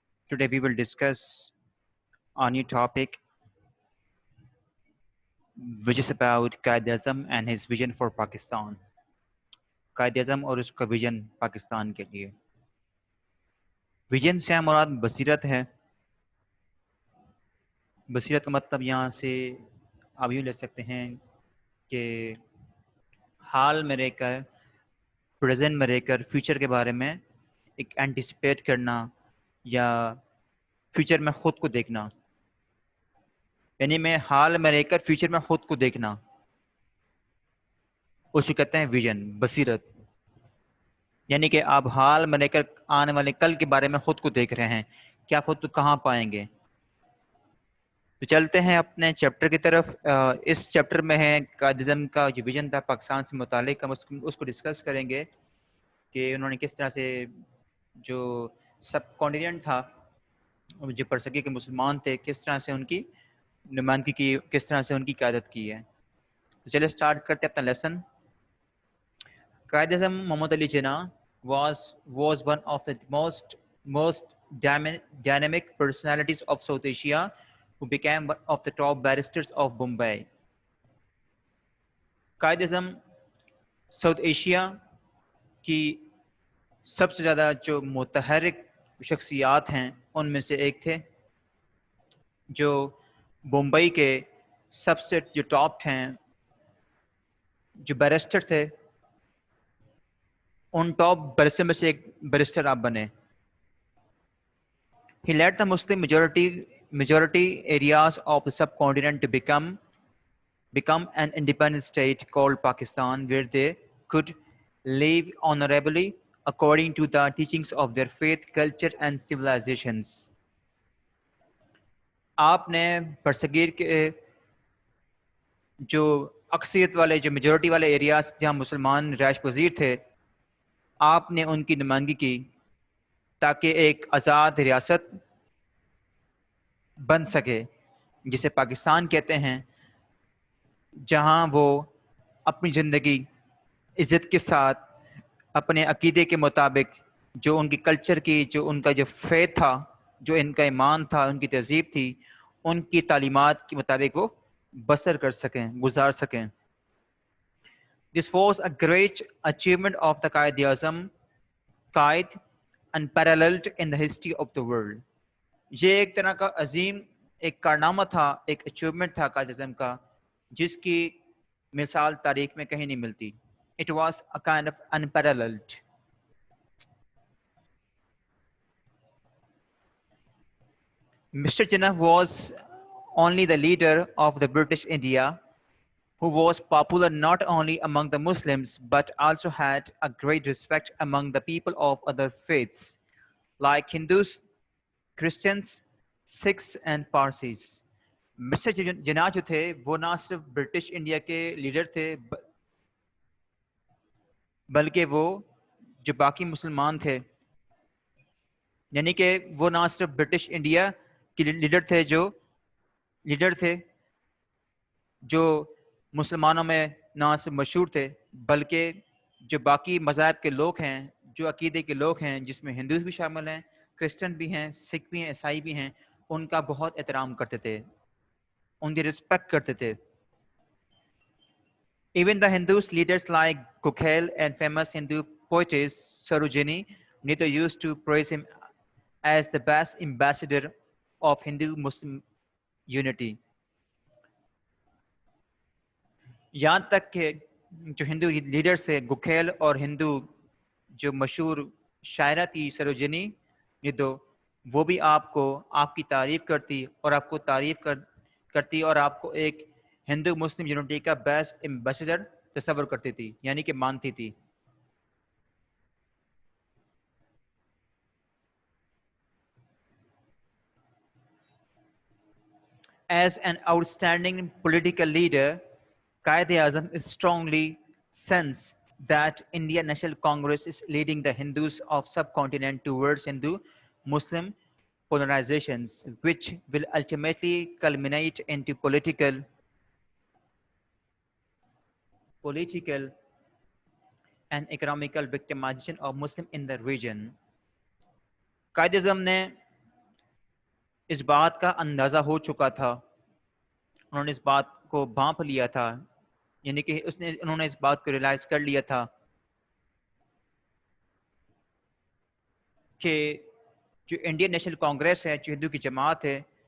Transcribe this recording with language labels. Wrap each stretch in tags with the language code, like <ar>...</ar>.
<en>Today we will discuss a new topic which is about Qaid-e-Azam and his vision for Pakistan.</en> <ur>Qaid-e-Azam اور اس کا vision Pakistan کے لیے. vision سے مراد بصیرت ہے. بصیرت کا مطلب یہاں سے آپ یوں لے سکتے ہیں کہ حال میں رہ کر پریزنٹ میں رہ کر فیوچر کے بارے میں ایک اینٹیسپیٹ کرنا یا فیوچر میں خود کو دیکھنا. یعنی میں حال میں رہ کر فیوچر میں خود کو دیکھنا, اس کو کہتے ہیں ویژن, بصیرت. یعنی کہ آپ حال میں رہ کر آنے والے کل کے بارے میں خود کو دیکھ رہے ہیں کہ آپ خود کو کہاں پائیں گے. تو چلتے ہیں اپنے چیپٹر کی طرف. اس چیپٹر میں ہے قائد-اعظم کا جو ویژن تھا پاکستان سے متعلق, ہم اس کو ڈسکس کریں گے کہ انہوں نے کس طرح سے جو سب کانٹیننٹ تھا, جو پرسگی کے مسلمان تھے, کس طرح سے ان کی نمائندگی کی, کس طرح سے ان کی قیادت کی ہے. تو چلے سٹارٹ کرتے اپنا lesson.</ur> <en>Quaid-e-Azam Muhammad Ali Jinnah was one of the most dynamic personalities of South Asia, who became one of the top barristers of Bombay.</en> <ur>قائد-اعظم south Asia کی سب سے زیادہ جو متحرک شخصیات ہیں ان میں سے ایک تھے, جو بمبئی کے سب سے جو ٹاپ ہیں, جو بیرسٹر تھے, ان ٹاپ بیرسٹر میں سے ایک بیرسٹر آپ بنے.</ur> <en>He led the Muslim majority areas of the subcontinent to become an independent state called Pakistan, where they could live honorably according to the teachings of their faith, culture and civilizations.</en> <ur>آپ نے برصغیر کے جو اکثریت والے, جو majority والے areas جہاں مسلمان رہائش پذیر تھے, آپ نے ان کی نمائندگی کی تاکہ ایک آزاد ریاست بن سکے جسے پاکستان کہتے ہیں, جہاں وہ اپنی زندگی عزت کے ساتھ اپنے عقیدے کے مطابق, جو ان کی کلچر کی, جو ان کا جو فیتھ تھا, جو ان کا ایمان تھا, ان کی تہذیب تھی, ان کی تعلیمات کے مطابق وہ بسر کر سکیں, گزار سکیں.</ur> <en>This was a great achievement of the Quaid-e-Azam, Quaid unparalleled in the history of the world.</en> <ur>یہ ایک طرح کا عظیم ایک کارنامہ تھا, ایک اچیومنٹ تھا قائد-اعظم کا, جس کی مثال تاریخ میں کہیں نہیں ملتی.</ur> <en>It was a kind of unparalleled. Mr. Jinnah was only the leader of the British India, who was popular not only among the Muslims but also had a great respect among the people of other faiths like Hindus, Christians, Sikhs and Parsis.</en> <ur>Mister جناح جو تھے وہ نہ صرف British India کے leader تھے, بلکہ وہ جو باقی مسلمان تھے, یعنی کہ وہ نہ صرف برٹش انڈیا کے لیڈر تھے جو مسلمانوں میں نہ صرف مشہور تھے, بلکہ جو باقی مذاہب کے لوگ ہیں, جو عقیدے کے لوگ ہیں, جس میں ہندوز بھی شامل ہیں, کرسچن بھی ہیں, سکھ بھی ہیں, عیسائی بھی ہیں, ان کا بہت احترام کرتے تھے, ان کی رسپیکٹ کرتے تھے.</ur> <en>Even the Hindus leaders like Gokhale and famous Hindu poetess Sarojini Naidu used to praise him as the best ambassador of Hindu-Muslim unity.</en> <ur>یہاں تک کہ جو ہندو لیڈرز تھے, گکھیل اور ہندو جو مشہور شاعرہ تھی سروجنی نیدو, وہ بھی آپ کو آپ کی تعریف کرتی اور آپ کو تعریف کرتی اور آپ کو ایک ہندو مسلم یونٹی کا بیسٹ ایمبیسڈر تصور کرتی تھی, یعنی کہ مانتی تھی.</ur> <en>As an outstanding political leader, Quaid-e-Azam is strongly sense that Indian National Congress is leading the Hindus of subcontinent towards Hindu-Muslim polarizations, which will ultimately culminate into political and economical victimization of Muslim in the region.</en> <ur>Quaid Azam نے اس بات کا اندازہ ہو چکا تھا، انہوں نے اس بات کو بھانپ لیا تھا، یعنی کہ انہوں نے اس بات کو ریلائز کر لیا تھا کہ جو انڈین نیشنل کانگریس ہے، جو ہندو کی جماعت ہے،</ur>